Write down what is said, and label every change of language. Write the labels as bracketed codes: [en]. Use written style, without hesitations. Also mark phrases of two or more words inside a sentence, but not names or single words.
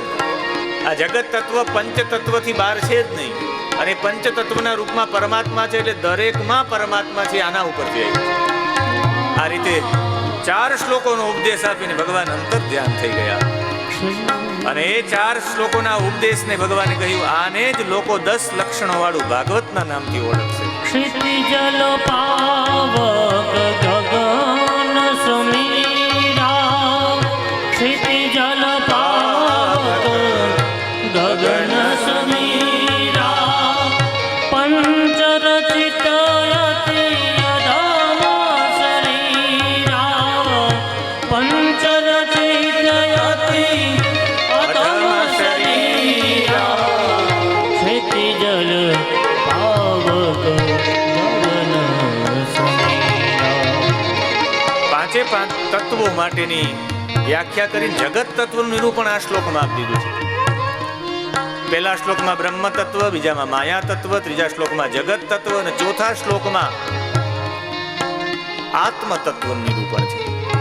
[gu] આ જગત તત્વ પંચ તત્વથી બહાર છે જ નહીં અને પંચ તત્વના રૂપમાં પરમાત્મા છે એટલે દરેકમાં પરમાત્મા છે. આના ઉપરથી આવ્યું. આ રીતે 4 શ્લોકોનો ઉપદેશ આપીને ભગવાન અંતર ધ્યાન થઈ ગયા અને એ 4 શ્લોકોના ઉપદેશને ભગવાને કહ્યું આને જ લોકો 10 લક્ષણો વાળું ભાગવતના નામથી ઓળખશે. [hi] क्षितिजल पावक गगन समीरा, क्षितिजल पावक गगन समीरा, पंचरचित यति अधम शरीरा, पंचरचित यति अधम शरीरा, क्षितिजल पावक गगन समीरा. [gu] 5 તત્વો માટેની વ્યાખ્યા કરીને જગત તત્વનું નિરૂપણ આ શ્લોકમાં આપી દીધું છે. પહેલા શ્લોકમાં બ્રહ્મ તત્વ, બીજામાં માયા તત્વ, ત્રીજા શ્લોકમાં જગત તત્વ અને ચોથા શ્લોકમાં આત્મ તત્વનું નિરૂપણ છે.